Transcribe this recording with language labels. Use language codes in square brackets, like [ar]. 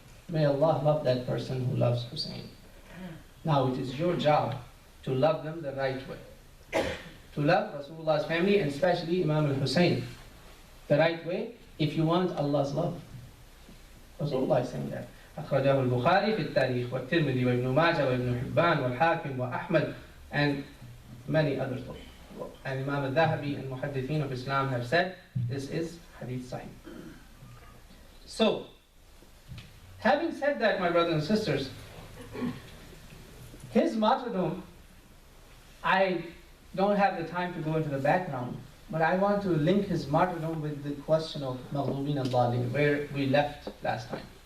[en] May Allah love that person who loves Husayn. Now it is your job to love them the right way. To love Rasulullah's family and especially Imam al-Husayn the right way if you want Allah's love. Rasulullah is saying that. [ar] أخرجه البخاري في التاريخ والترمذي وابن ماجه وابن حبان والحاكم وأحمد [en] and many others. And Imam al-Dhahabi and Muhaddithin of Islam have said this is hadith sahih. So, having said that, my brothers and sisters, his martyrdom, I don't have the time to go into the background, but I want to link his martyrdom with the question of Maghdubin al-Dhalin, where we left last time.